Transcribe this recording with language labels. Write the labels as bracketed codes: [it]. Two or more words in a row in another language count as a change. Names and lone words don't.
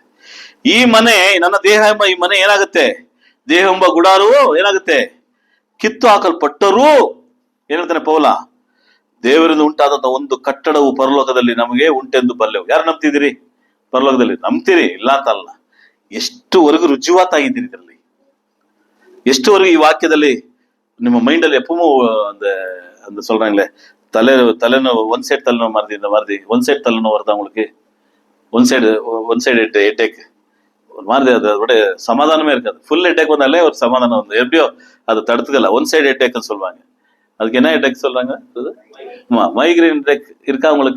[kn] ಈ ಮನೆ, ನನ್ನ ದೇಹ ಎಂಬ ಈ ಮನೆ ಏನಾಗುತ್ತೆ, ದೇಹ ಎಂಬ ಗುಡಾರು ಏನಾಗುತ್ತೆ, ಕಿತ್ತು ಹಾಕಲ್ಪಟ್ಟರು. ಏನ್ ಹೇಳ್ತಾನೆ ಪೌಲ? ದೇವರಿಂದ ಉಂಟಾದಂತ ಒಂದು ಕಟ್ಟಡವು ಪರಲೋಕದಲ್ಲಿ ನಮಗೆ ಉಂಟೆಂದು ಬಲ್ಲೆವು. ಯಾರು ನಂಬ್ತಿದ್ದೀರಿ? ಪರಲೋಕದಲ್ಲಿ ನಂಬ್ತೀರಿ, ಇಲ್ಲ ಅಂತ ಅಲ್ಲ. ಎಷ್ಟುವರೆಗೂ ರುಜುವಾತಾಗಿದ್ದೀರಿ ಇದರಲ್ಲಿ? ಎಷ್ಟುವರೆಗೂ ಈ ವಾಕ್ಯದಲ್ಲಿ ನಿಮ್ಮ ಮೈಂಡ್ ಅಲ್ಲಿ [ta] எப்பவும் அந்த சொல்றாங்களே, தலைநோவு [en] one side [ta] தலைநோவு மாதிரி, இந்த மாதிரி [en] one side [ta] தலைநோவு வருதா உங்களுக்கு? [en] one side headache [ta] ஒரு மாதிரி, அதோட சமாதானமே இருக்காது. [en] full headache [ta] வந்தாலே ஒரு சமாதானம் வந்து எப்படியோ அதை தடுத்துக்கல. [en] one side headache [ta] சொல்லுவாங்க. அதுக்கு என்ன ஹெட்டேக் சொல்றாங்க? [en] migraine headache [ta] இருக்கா உங்களுக்கு?